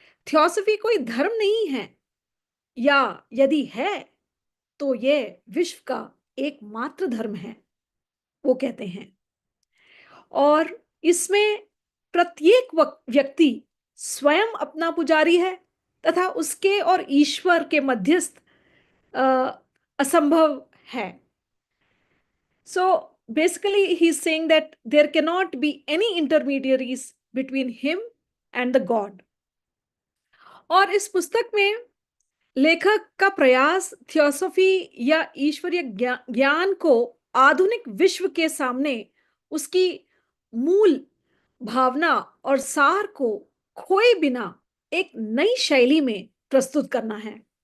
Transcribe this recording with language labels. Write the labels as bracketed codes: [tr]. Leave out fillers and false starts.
[hi] Theosophy कोई धर्म नहीं है, या यदि है तो ये विश्व का एकमात्र धर्म है, वो कहते हैं। और इसमें प्रत्येक व्यक्ति स्वयं अपना पुजारी है, तथा उसके और ईश्वर के मध्यस्थ असंभव है। [en] So basically he's saying that there cannot be any intermediaries between him and the God. [hi] और इस पुस्तक में लेखक का प्रयास थियोसॉफी या ईश्वरीय ज्ञान को आधुनिक विश्व के सामने उसकी मूल भावना और सार को खोए बिना एक नई शैली में प्रस्तुत करना है।